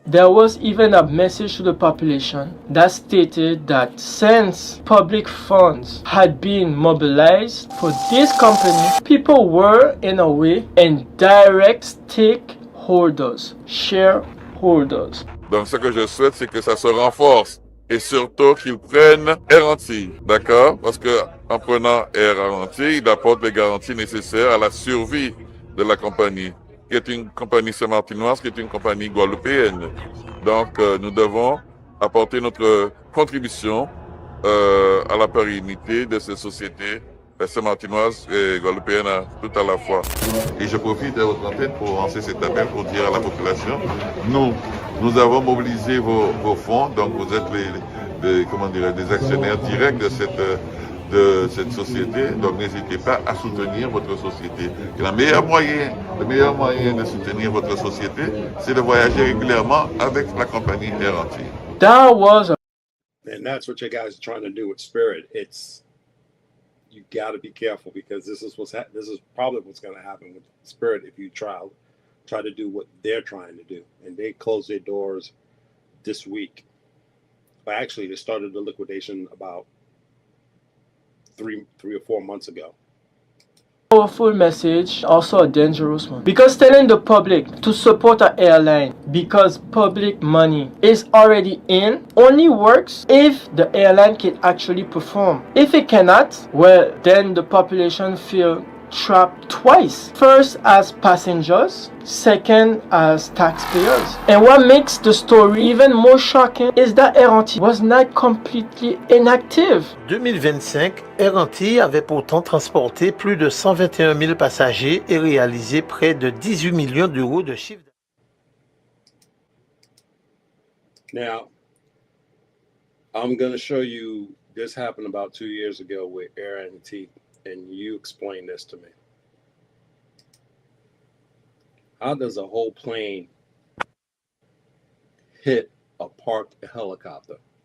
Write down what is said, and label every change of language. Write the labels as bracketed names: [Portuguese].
[English] There was even a message to the population that stated that since public funds had been mobilized for this company, people were in a way indirect stakeholders, shareholders. [French] Donc ce que je souhaite, c'est que ça se renforce et surtout qu'ils prennent Air Antilles, d'accord? Parce que en prenant Air Antilles, il apporte les garanties nécessaires à la survie de la compagnie, qui est une compagnie saint-martinoise, qui est une compagnie guadeloupéenne. Donc nous devons apporter notre contribution à la pérennité de ces sociétés saint-martinoises et guadeloupéennes tout à la fois. Et je profite de votre antenne pour lancer cet appel pour dire à la population, nous avons mobilisé vos fonds, donc vous êtes des actionnaires directs de cette société, donc n'hésitez pas à soutenir votre société. Et le meilleur moyen de soutenir votre société, c'est de voyager régulièrement avec la compagnie Air Antilles. [English] That was And that's what you guys are trying to do with Spirit. You got to be careful, because this is probably what's going to happen with Spirit if you try to do what they're trying to do. And they closed their doors this week. But actually, they started the liquidation about three or 4 months ago. Powerful message, also a dangerous one. Because telling the public to support an airline because public money is already in only works if the airline can actually perform. If it cannot, well, then the population feel trapped twice. First as passengers, second as taxpayers. And what makes the story even more shocking is that Air Antilles was not completely inactive. [French] 2025, Air Antilles avait pourtant transporté plus de 121 000 passagers et réalisé près de 18 millions d'euros de chiffre d'affaires. [English] Now, I'm going to show you, this happened about 2 years ago with Air Antilles, and you explain this to me. How does a whole plane hit a parked helicopter?